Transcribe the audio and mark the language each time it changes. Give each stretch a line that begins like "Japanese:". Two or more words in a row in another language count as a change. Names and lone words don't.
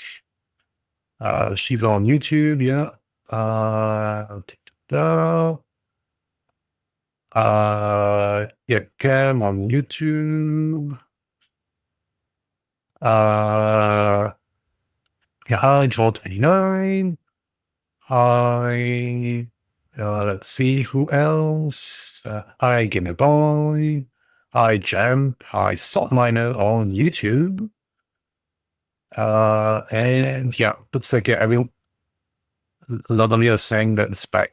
English: Shiva on YouTube. Yeah. Da. Yeah, Cam on YouTube. Yeah, hi, Joel29. Hi. Let's see who else. Hi, Gamer Boy. Hi, Jam. Hi, Saltminer on YouTube. And yeah, looks like a lot of you are saying that it's back.